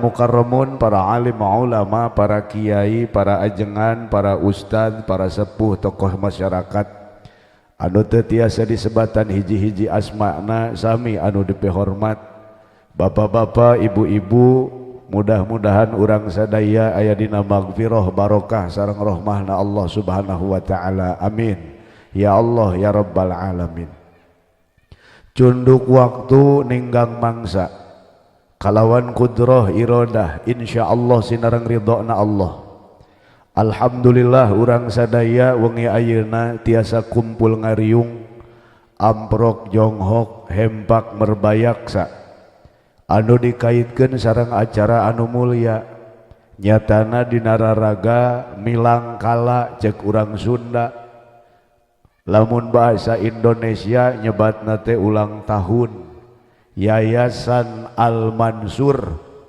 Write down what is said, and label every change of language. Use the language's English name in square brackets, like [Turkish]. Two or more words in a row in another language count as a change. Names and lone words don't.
[Sundanese] mukarramun para alim ulama, para kiai, para ajengan, para ustad, para sepuh tokoh masyarakat anu teu tiasa disebatan hiji-hiji asmana sami anu dipe hormat, bapak-bapak, ibu-ibu, mudah-mudahan urang sadaya aya dina magfirah barokah sareng rahmahna [Arabic] Allah Subhanahu wa taala. Amin ya Allah ya rabbal alamin. [Sundanese] Cunduk waktu ninggang mangsa kalawan kudroh irodah insyaallah sinareng ridhona Allah. Alhamdulillah urang sadaya wengi ayeuna tiasa kumpul ngariung amprok jonghok hempak merbayaksa anu dikaitkeun sareng acara anu mulya nyatana dina raraga milang kala cek urang Sunda, lamun bahasa Indonesia nyebatna teh ulang tahun Yayasan Al Mansur,